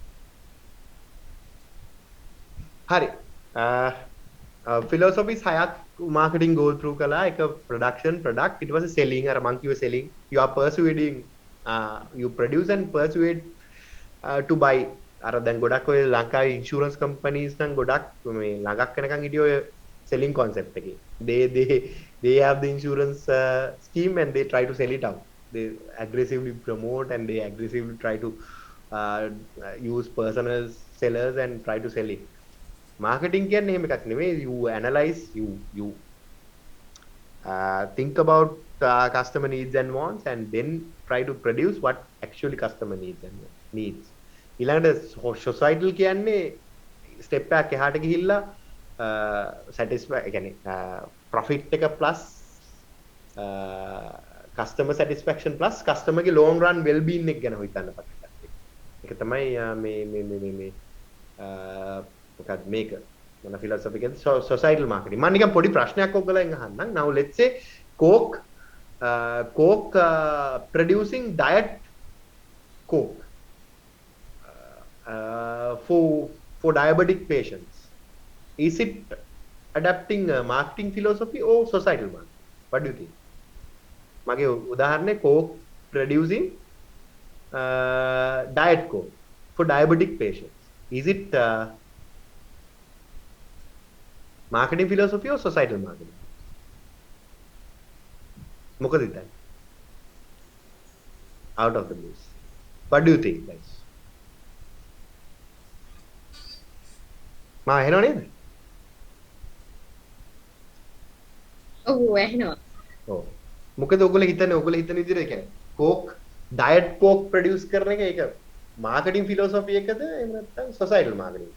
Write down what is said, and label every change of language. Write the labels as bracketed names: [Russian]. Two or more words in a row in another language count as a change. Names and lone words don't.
[Sinhala] හරි. ෆිලොසොෆිස් 6ක් [English] marketing go through [Sinhala] කළා එක [English] production product [Sinhala] ඊට පස්සේ selling අර මං කිව්වේ [English] selling you are persuading you produce and persuade to buy [Sinhala] අර දැන් ගොඩක් ඔය ලංකාවේ [English] insurance companies [Sinhala] නම් ගොඩක් මේ ළඟක් වෙනකන් හිටිය ඔය [English] selling concept එකේ they have the insurance scheme and they try to sell it out they aggressively promote and they aggressively try to use personal sellers and try to sell it marketing [Sinhala] කියන්නේ එහෙම එකක් නෙමෙයි [English] you analyze you think about customer needs and wants and then try to produce what actually customer needs and needs ඊළඟට societal කියන්නේ step [Sinhala] එකක් එහාට ගිහිල්ලා [English] satisfy කියන්නේ profit එක plus customer satisfaction plus customer ගේ long run well being එක [Sinhala] ගැන හිතන්න පටන් ගත්තා. ඒක තමයි මේ මොකක්ද මේක මොන philosophy එකද [English] societal marketing. [Sinhala] මම නිකන් පොඩි ප්‍රශ්නයක් ඔයගලෙන් අහන්නම්. [English] Now let's say Coke producing diet Coke for diabetic patients. Is it adapting marketing philosophy or societal marketing? What do you think? [Sinhala] මගේ උදාහරණේ [English] Coke producing diet Coke for diabetic patients. Is it marketing philosophy or societal marketing? [Sinhala] මොකද හිතන්නේ? [English] Out of the blues. What do you think, guys? [Sinhala] මා එහෙනව නේද? ඔව් ඇහෙනවා. ඔව්. මොකද ඔයගොල්ලෝ හිතන විදිහට කියන්නේ Coke [English] diet Coke produce [Sinhala] කරන එක ඒක [English] marketing philosophy [Sinhala] එකද එහෙම නැත්නම් [English] societal marketing?